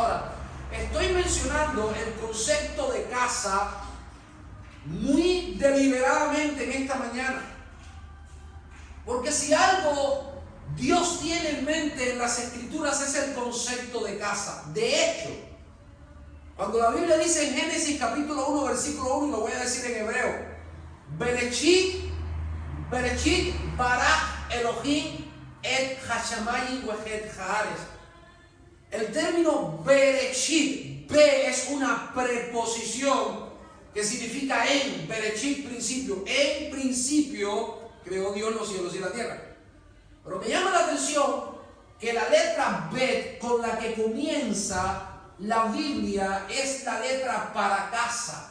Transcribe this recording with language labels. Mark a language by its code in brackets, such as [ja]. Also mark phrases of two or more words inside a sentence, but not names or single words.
[es] Ahora, estoy mencionando el concepto de casa muy deliberadamente en esta mañana, Porque si algo Dios tiene en mente en las Escrituras es el concepto de casa. De hecho, cuando la Biblia dice en Génesis capítulo 1, versículo 1, y lo voy a decir en hebreo, [he] בראשית ברא אלהים את השמים ואת הארץ. [es] El término Bereshit, Be es una preposición que significa en, Bereshit, principio. En principio creó Dios los cielos y la tierra. Pero me llama la atención que la letra Bet con la que comienza la Biblia es la letra para casa.